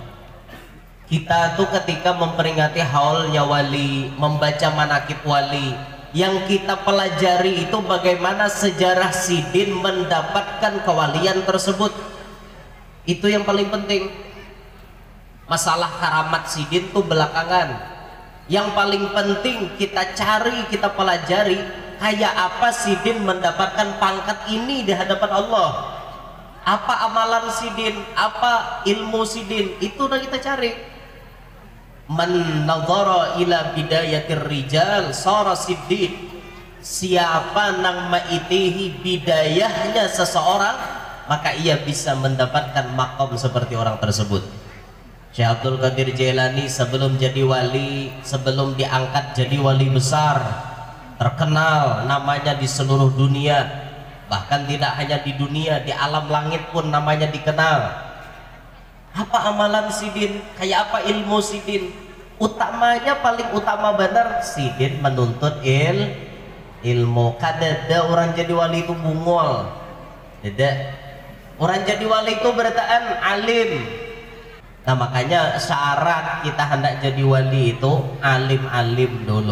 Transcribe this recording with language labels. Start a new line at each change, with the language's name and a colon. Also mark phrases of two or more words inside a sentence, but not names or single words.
Indonesian: Kita tuh ketika memperingati haulnya wali, membaca manaqib wali, yang kita pelajari itu bagaimana sejarah sidin mendapatkan kewalian tersebut. Itu yang paling penting. Masalah karamat sidin tuh belakangan. Yang paling penting kita cari, kita pelajari kayak apa sidin mendapatkan pangkat ini di hadapan Allah. Apa amalan sidin, apa ilmu sidin, itu udah kita cari.
Arabic: من نظر إلى بداية الرجال صار صديق.
Indonesian: Siapa nang maitihi bidayahnya seseorang, maka ia bisa mendapatkan makom seperti orang tersebut. Syekh Abdul Qadir Jailani sebelum jadi wali, sebelum diangkat jadi wali besar, terkenal namanya di seluruh dunia. Bahkan tidak hanya di dunia, di alam langit pun namanya dikenal. Apa amalan sidin, kayak apa ilmu sidin? Utamanya paling utama benar sidin menuntut ilmu.
Banjar: Kadada orang jadi wali itu bungol.
Indonesian: Tidak. Orang jadi wali itu bertaan alim. Nah makanya syarat kita hendak jadi wali itu alim-alim dulu.